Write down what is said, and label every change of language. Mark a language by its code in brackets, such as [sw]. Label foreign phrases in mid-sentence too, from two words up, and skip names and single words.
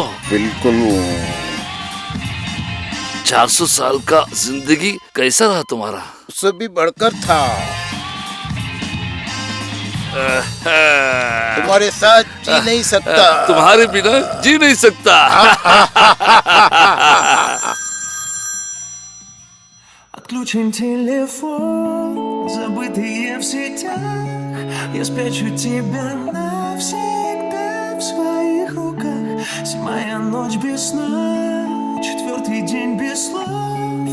[hi] बिल्कुल। 400 साल का जिंदगी कैसा रहा तुम्हारा? उससे भी बढ़कर था। तुम्हारे साथ जी नहीं सकता। तुम्हारे बिना जी नहीं सकता। [ru] Отключен телефон, забытые в сетях. Я спрячу тебя навсегда в своих руках. 7-я ночь без сна, 4-й день без слов.